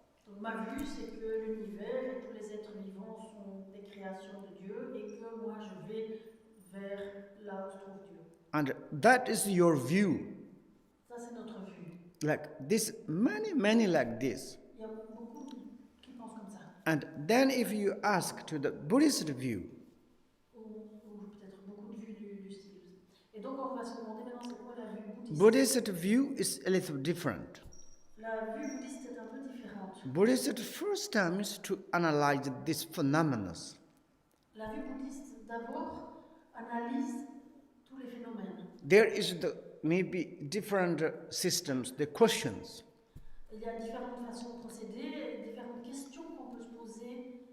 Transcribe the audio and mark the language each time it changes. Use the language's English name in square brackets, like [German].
[French] Donc ma vue, c'est que l'univers et tous les êtres vivants sont des créations de Dieu et que moi je vais vers là où se trouve Dieu. [English] And that is your view. [French] Ça c'est notre vue. [English] Like this, many like this. [French] Il y a beaucoup qui pensent comme ça. [English] And then if you ask to the Buddhist view, [French] Ou peut-être beaucoup de vues du style. Et donc on va se demander maintenant c'est quoi la vue bouddhiste. [English] Buddhist view is a little different. [French] La vue bouddhiste est un peu différente. [English] Buddhist first time is to analyze these phenomena. [French] La vue bouddhiste d'abord analyse tous les phénomènes. [English] There is maybe different systems, the questions. [French] Il y a différentes façons de procéder, différentes questions qu'on peut se poser.